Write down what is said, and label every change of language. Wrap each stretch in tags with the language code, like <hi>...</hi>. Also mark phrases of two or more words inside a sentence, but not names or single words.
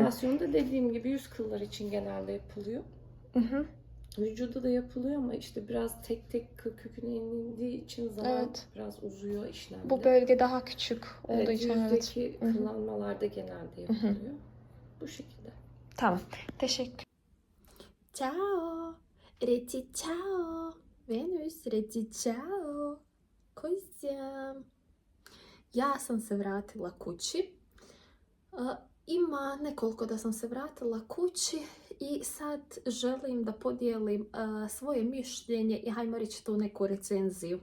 <tr>depilasyonu da dediğim gibi yüz kıllar için genelde yapılıyor. Vücuda da yapılıyor ama işte biraz tek tek kıl köküne inildiği için zaman biraz uzuyor işlemde. Bu bölge daha küçük olduğu için yüzdeki kıllanmalarda genelde yapılıyor. Bu şekilde. Tamam. Teşekkür. Ciao.</tr> <bs>Reci ciao. Venus, reci ciao. Kojam. Ja sam se vratila kući. Ima nekoliko da sam se vratila kući i sad želim da podijelim svoje mišljenje i hajmo reći tu neku recenziju.</bs>